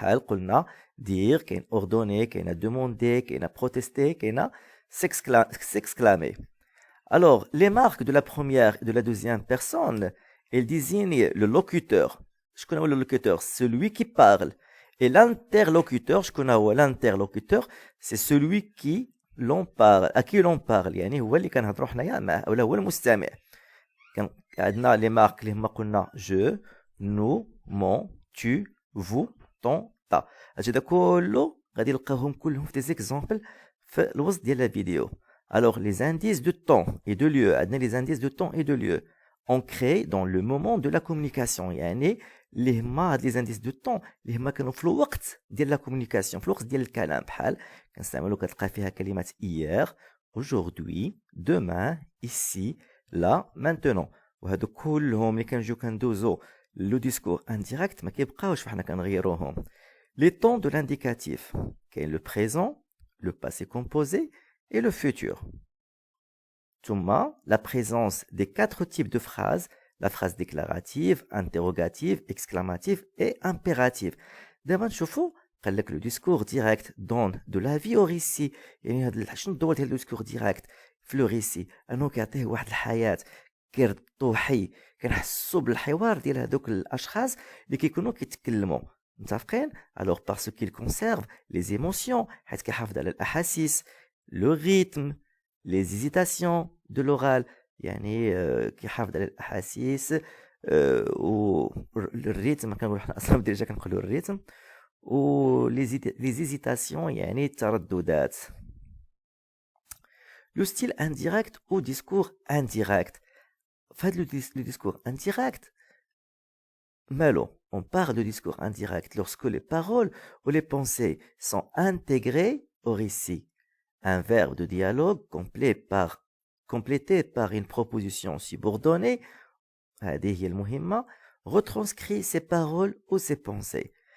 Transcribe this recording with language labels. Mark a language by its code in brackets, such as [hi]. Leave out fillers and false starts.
[fr] qu'on a dire, qu'on a ordonné, qu'on a demandé, qu'on a protesté, qu'on a s'exclamer. Alors, les marques de la première et de la deuxième personne, elles désignent le locuteur. Je connais le locuteur, celui qui parle. Et l'interlocuteur, je connais l'interlocuteur, c'est celui qui l'on parle, à qui l'on parle. [ar] يعني هو اللي كنهضروا حنايا معاه ولا هو المستمع. كان عندنا les marques اللي هما قلنا [fr] je, nous, mon, tu, vous, ton, ta. [ar] هذا كله غادي نلقاوهم كلهم في des exemples في الوسط ديال la vidéo. [fr] Alors, les indices de temps et de lieu, les indices de temps et de lieu, on crée dans le moment de la communication. [ar] يعني اللي هما هاد les indices de temps اللي هما كانوا في الوقت ديال la communication, في الوقت ديال الكلام. بحال كنستعملوا كتلقى فيها كلمات [fr] hier, aujourd'hui, demain, ici, là, maintenant. [ar] وهادو كلهم اللي كنجيو كندوزو لو ديسكور indirect ما كيبقاوش فحنا كنغيروهم. [fr] Les temps de l'indicatif, [ar] كاين [fr] le présent, le passé composé et le futur. ثم la présence des quatre types de phrases, la phrase déclarative, interrogative, exclamative et impérative. [ar] دابا نشوفوا قال لك [fr] le discours direct donne de la vie au récit. [ar] يعني هذا شنو الدور ديال le discours direct في le récit انه كيعطيه واحد الحياه كيربطو حي كنحسوا بالحوار ديال هذوك الاشخاص اللي كيكونوا كيتكلموا متفقين. [fr] alors parce qu'il conserve les émotions [ar] حيت كيحافظ على الاحاسيس [fr] le rythme les hésitations de l'oral [ar] يعني كيحافظ على الاحاسيس و الريتم كنقولوا حنا اصلا ديجا كنقولوا الريتم و les hésitations يعني الترددات. [fr] le style indirect ou discours indirect. Fait le discours indirect, Malo, on parle de discours indirect lorsque les paroles ou les pensées sont intégrées au récit. Un verbe de dialogue complété par une proposition subordonnée, retranscrit ses paroles ou ses pensées.